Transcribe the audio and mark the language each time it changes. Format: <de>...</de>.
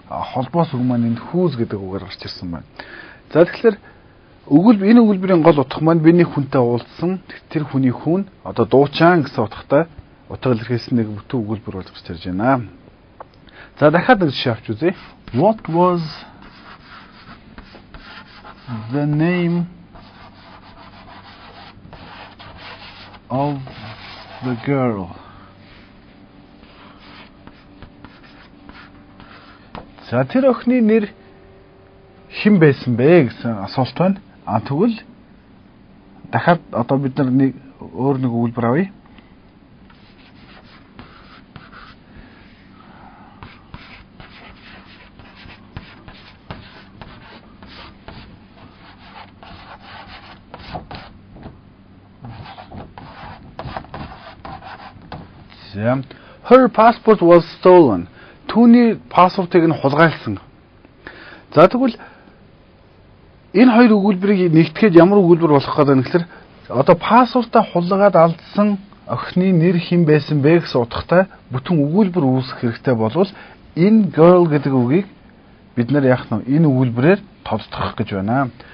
<mn>Холбоос үг маань энд whose гэдэг үгээр гарч ирсэн байна. За тэгэхээр энэ өгүүлбэрийн гол утга маань би нэг хүнтэй уулзсан. Тэр хүний хүн одоо дуучаан гэсэн утгатай утга илэрхийлсэн нэг бүтэн өгүүлбэр болж гарч ирж байна. За дахиад нэг жишээ авч үзье.</mn> <en>What was the name of the girl?</en> <mn>За тэр охины нэр хэн байсан бэ гэсэн асуулт байна. Тэгвэл дахиад одоо бид нар нэг өөр нэг өгүүлбэр авъя.</mn> <en>Her passport was stolen.</en> <mn>Түүний паспортыг нь хулгайлсан. За тэгвэл энэ хоёр өгүүлбэрийг нэгтгэхэд ямар өгүүлбэр болох гэдэг нь гэхээр одоо паспортаа хулгаад алдсан охины нэр хэн байсан бэ гэсэн утгатай бүтэн өгүүлбэр үүсгэх хэрэгтэй болвол энэ girl гэдэг үгийг бид нар яах нь энэ өгүүлбэрээр тодтогох гэж байна.</mn>